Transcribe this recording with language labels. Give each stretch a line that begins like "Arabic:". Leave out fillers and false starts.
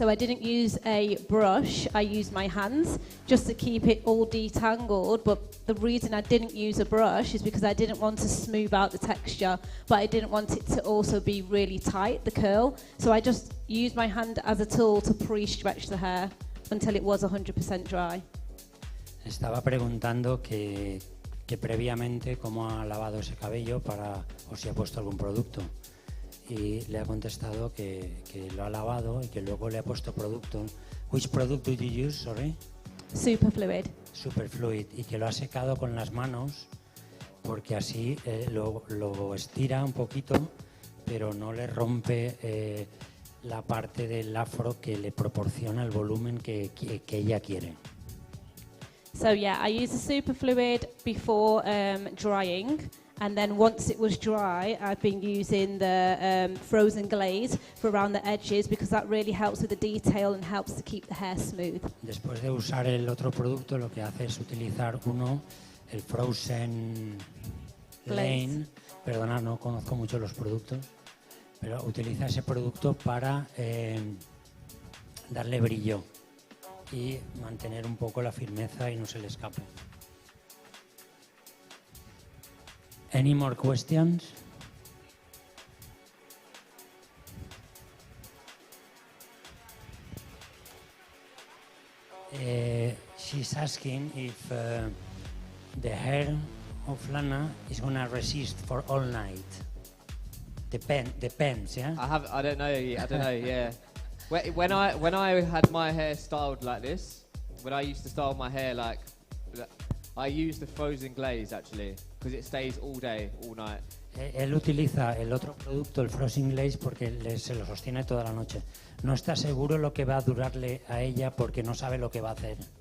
English: So I didn't use a brush, I used my hands just to keep it all detangled. But the reason I didn't use a brush is because I didn't want to smooth out the texture, but I didn't want it to also be really tight, the curl. So I just used my hand as a tool to pre-stretch the hair until it was 100% dry.
Spanish: Estaba preguntando que previamente cómo ha lavado ese cabello o si ha puesto algún producto. Y le ha contestado que lo ha lavado y que luego le ha puesto producto.
English: Which product did you use, sorry? Superfluid. Superfluid.
Spanish: Y que lo ha secado con las manos porque así lo estira un poquito, pero no le rompe la parte del afro que le proporciona el volumen que ella quiere.
English: So yeah, I used the superfluid before drying, and then once it was dry, I've been using the frozen glaze for around the edges because that really helps with the detail and helps to keep the hair smooth.
Spanish: Después de usar el otro producto, lo que hace es utilizar el frozen lane. Perdona, no conozco mucho los productos, pero utiliza ese producto para darle brillo y mantener un poco la firmeza y no se le escape.
English: Any more questions? She's asking if the hair of Lana is going to resist for all night. Depends, yeah? I don't know, yeah. When I had my hair styled like this, when I used to style my hair like, I used the frozen glaze actually, because it stays all day, all night.
Spanish: Él utiliza el otro producto, el frozen glaze, porque se lo sostiene toda la noche. No está seguro lo que va a durarle a ella porque no sabe lo que va a hacer.